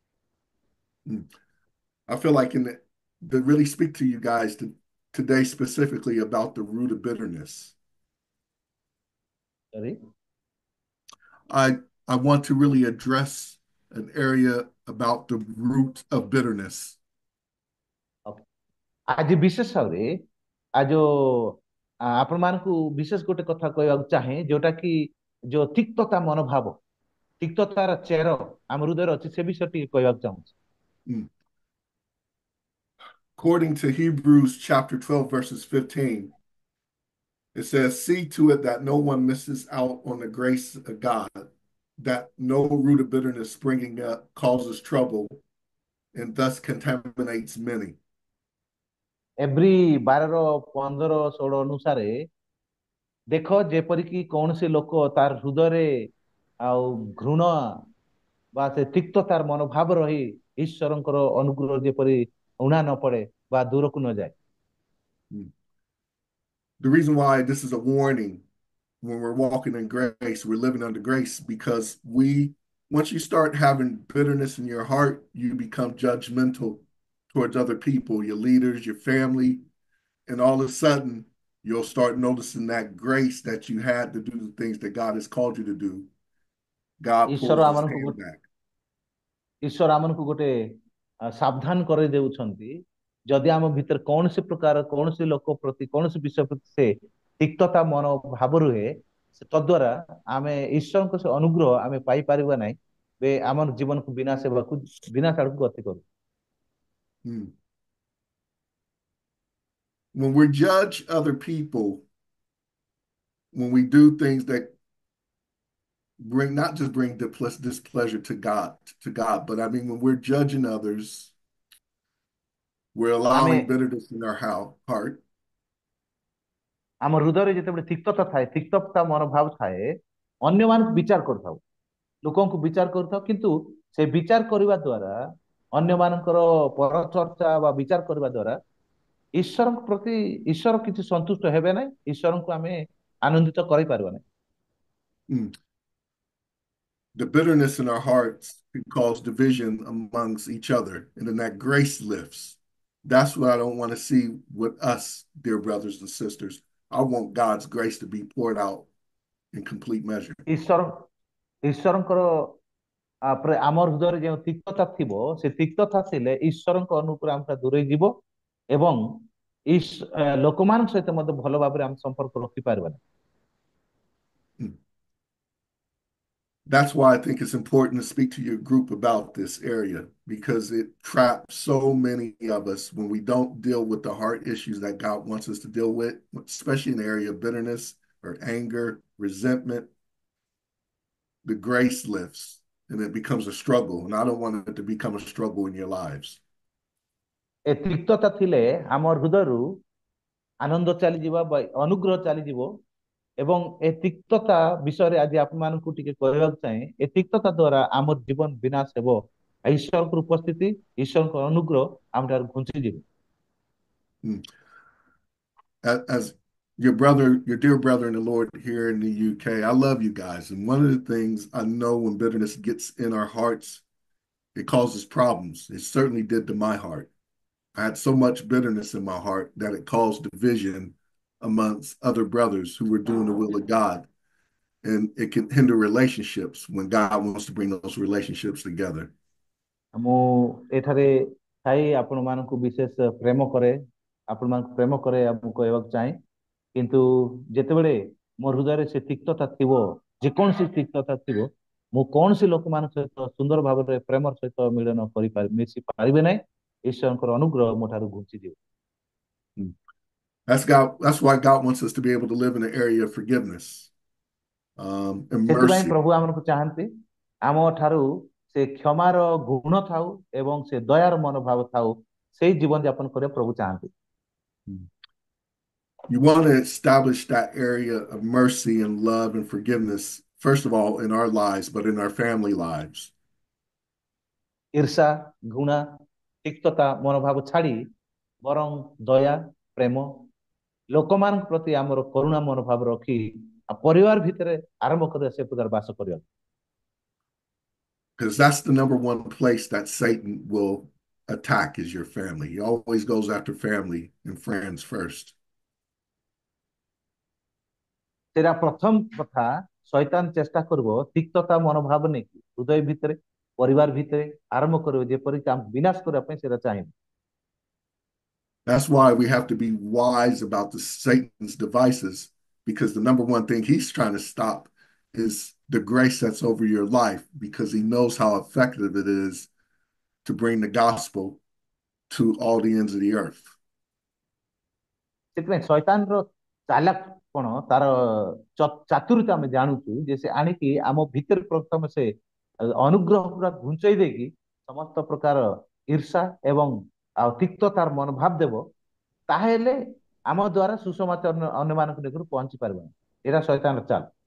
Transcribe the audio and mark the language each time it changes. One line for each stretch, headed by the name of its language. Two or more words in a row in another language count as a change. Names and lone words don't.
English: I feel like to really speak to you guys today specifically about the root of bitterness. Sorry? I want to really address an area about the root of bitterness. Okay.
Odia: ଆଜି ବିଶେଷ ଭାବରେ ଆଜି ଆପଣ ମାନଙ୍କୁ ବିଶେଷ ଗୋଟେ କଥା କହିବାକୁ ଚାହେଁ, ଯୋଉଟା କି ଯୋଉ ତିକ୍ତତା ମନୋଭାବ, ତିକ୍ତତାର ଚେର ଆମ ହୃଦୟରେ ଅଛି ସେ ବିଷୟ ଟିକେ କହିବାକୁ ଚାହୁଁଛି। Mm.
English: According to Hebrews chapter 12, verses 15, it says, see to it that no one misses out on the grace of God, that no root of bitterness springing up causes trouble and thus contaminates many.
Odia: ଏଭ୍ରି 12-15-16 ଅନୁସାରେ ଦେଖ ଯେପରିକି କୌଣସି ଲୋକ ତାର ହୃଦୟରେ ଆଉ ଘୃଣା ବା ସେ ତିକ୍ତତାର ମନୋଭାବ ରହି ଈଶ୍ୱରଙ୍କର ଅନୁଗ୍ରହ ଯେପରି ଉଣା ନ ପଡେ ବା ଦୂରକୁ ନ ଯାଏ।
English: The reason why this is a warning when we're walking in grace, we're living under grace, because once you start having bitterness in your heart, you become judgmental towards other people, your leaders, your family, and all of a sudden, you'll start noticing that grace that you had to do the things that God has called you to do. God
Odia: ଈଶ୍ୱର
English: pulls his
Odia: ଆମମାନଙ୍କୁ
English: hand back.
Odia: ଈଶ୍ୱର ଆମମାନଙ୍କୁ ଗୋଟେ ସାବଧାନ କରେଇ ଦେଉଛନ୍ତି, ଯଦି ଆମ ଭିତରେ କୌଣସି ପ୍ରକାର କୌଣସି ଲୋକ ପ୍ରତି କୌଣସି ବିଷୟ ପ୍ରତି ସେ ତିକ୍ତତା ମନୋଭାବ ରୁହେ, ତଦ୍ୱାରା ଆମେ ଈଶ୍ୱରଙ୍କ ସେ ଅନୁଗ୍ରହ ଆମେ ପାଇପାରିବା ନାହିଁ, ଆମର ଜୀବନକୁ ବିନାଶ ଆଡକୁ ଗତି କରୁ। Hmm.
English: When we judge other people, when we do things that not just bring displeasure to God, but I mean when we're judging others, we're
Odia: ଆମେ
English: allowing bitterness in our heart.
Odia: ଆମ ହୃଦୟରେ ଯେତେବେଳେ ତିକ୍ତତା ଥାଏ, ତିକ୍ତତା ମନୋଭାବ ଥାଏ, ଅନ୍ୟମାନଙ୍କୁ ବିଚାର କରିଥାଉ, ଲୋକଙ୍କୁ ବିଚାର କରିଥାଉ, କିନ୍ତୁ ସେ ବିଚାର କରିବା ଦ୍ୱାରା ଅନ୍ୟମାନଙ୍କର ପରଚର୍ଚ୍ଚା ବା ବିଚାର କରିବା ଦ୍ୱାରା ଈଶ୍ୱରଙ୍କ ପ୍ରତି ଈଶ୍ୱର କିଛି ସନ୍ତୁଷ୍ଟ ହେବେ ନାହିଁ, ଈଶ୍ୱରଙ୍କୁ ଆମେ ଆନନ୍ଦିତ କରିପାରିବା ନାହିଁ। Mm.
English: The bitterness in our hearts can cause division amongst each other, and then that grace lifts. That's what I don't want to see with us, dear brothers and sisters. I want God's grace to be poured out in complete measure.
Odia: ଈଶ୍ୱରଙ୍କର ଆମର ହୃଦୟରେ ଯେଉଁ ତିକ୍ତତା ଥିବ, ସେ ତିକ୍ତତା ଥିଲେ ଈଶ୍ୱରଙ୍କ ଅନୁଗ୍ରହ ଆମଟା ଦୂରେଇ ଯିବ ଏବଂ ଲୋକମାନଙ୍କ ସହିତ ମଧ୍ୟ ଭଲ ଭାବରେ ଆମେ ସମ୍ପର୍କ ରଖିପାରିବା ନାହିଁ।
English: That's why I think it's important to speak to your group about this area, because it traps so many of us when we don't deal with the heart issues that God wants us to deal with, especially in the area of bitterness or anger, resentment. The grace lifts and it becomes a struggle. And I don't want it to become a struggle in your lives.
Odia: ଏ ତିକ୍ତତା ଥିଲେ ଆମ ହୃଦୟରୁ ଆନନ୍ଦ ଚାଲିଯିବ ବା ଅନୁଗ୍ରହ ଚାଲିଯିବ ଏବଂ ଏ ତିକ୍ତତା ବିଷୟରେ ଆଜି ଆପଣମାନଙ୍କୁ ଟିକେ କହିବାକୁ ଚାହେଁ, ଏ ତିକ୍ତତା ଦ୍ୱାରା ଆମର ଜୀବନ ବିନାଶ ହେବ। ଈଶ୍ୱରଙ୍କ ଉପସ୍ଥିତି, ଈଶ୍ୱରଙ୍କ ଅନୁଗ୍ରହ ଆମଠାରୁ ଘୁଞ୍ଚିଯିବ।
English: As your dear brother in the Lord here in the UK, I love you guys. And one of the things I know when bitterness gets in our hearts, it causes problems. It certainly did to my heart. I had so much bitterness in my heart that it caused division amongst other brothers who were doing the will of God. And it can hinder relationships when God wants to bring those relationships together.
Odia: ମୁଁ ଏଠାରେ ଥାଇ ଆପଣମାନଙ୍କୁ ବିଶେଷ ପ୍ରେମ କରେ, ଆପଣମାନଙ୍କୁ ପ୍ରେମ କରେ ମୁଁ କହିବାକୁ ଚାହେଁ, କିନ୍ତୁ ଯେତେବେଳେ ମୋ ହୃଦୟରେ ସେ ତିକ୍ତତା ଥିବ, ଯେକୌଣସି ତିକ୍ତତା ଥିବ, ମୁଁ କୌଣସି ଲୋକମାନଙ୍କ ସହିତ ସୁନ୍ଦର ଭାବରେ ପ୍ରେମର ସହିତ ମିଳନ ମିଶି ପାରିବେ ନାହିଁ, ଈଶ୍ୱରଙ୍କର ଅନୁଗ୍ରହ ମୋ ଠାରୁ ଘୁଞ୍ଚିଯିବ।
English: That's why God wants us to be able to live in the area of forgiveness and
Odia: ସେଥିପାଇଁ
English: mercy.
Odia: ପ୍ରଭୁ ଆମକୁ ଚାହାନ୍ତି ଆମ ଠାରୁ ସେ କ୍ଷମାର ଗୁଣ ଥାଉ ଏବଂ ସେ ଦୟାର ମନୋଭାବ ଥାଉ, ସେଇ ଜୀବନ ଯାପନ କରିବା ପ୍ରଭୁ ଚାହାନ୍ତି।
English: You want to establish that area of mercy and love and forgiveness, first of all, in our lives, but in our family lives.
Odia: ଈର୍ଷା, ଘୃଣା, ତିକ୍ତତା ମନୋଭାବ ଛାଡ଼ି ବରଂ ଦୟା, ପ୍ରେମ, ଲୋକମାନଙ୍କ ପ୍ରତି ଆମର କରୁଣା ମନୋଭାବ ରଖି ପରିବାର ଭିତରେ ଆରମ୍ଭ କରିବା ସେ ପ୍ରକାର ବାସ କରିବା।
English: Because that's the number one place that Satan will attack is your family. He always goes after family and friends first.
Odia: ସେଟା ପ୍ରଥମ କଥା, ଶୈତାନ ଚେଷ୍ଟା କରିବ ତିକ୍ତତା ମନୋଭାବ ନେଇକି ହୃଦୟ ଭିତରେ ପରିବାର ଭିତରେ ଆରମ୍ଭ କରିବ, ଯେପରିକି ଆମ ବିନାଶ କରିବା ପାଇଁ ସେଟା ଚାହିଁବ।
English: That's why we have to be wise about Satan's devices, because the number one thing he's trying to stop is the grace that's over your life because he knows how effective it is to bring the gospel to all the ends of the earth.
Odia: ସେଥିପାଇଁ ଶୈତାନର ଚାଲାକ କଣ ତାର ଚାତୁରତା ଆମେ ଜାଣୁଛୁ ଯେ ସେ ଆଣିକି ଆମ ଭିତରେ ପ୍ରଥମେ ସେ ଅନୁଗ୍ରହ ପୁରା ଘୁଞ୍ଚେଇ ଦେଇକି ସମସ୍ତ ପ୍ରକାର ଈର୍ଷା ଏବଂ ଆଉ ତିକ୍ତତାର ମନୋଭାବ ଦେବ ତାହେଲେ ଆମ ଦ୍ୱାରା ସୁସମାଚାର ଅନ୍ୟମାନଙ୍କ ନିକଟକୁ ପହଞ୍ଚି ପାରିବନି ଏଇଟା ଶୈତାନର ଚାଲ।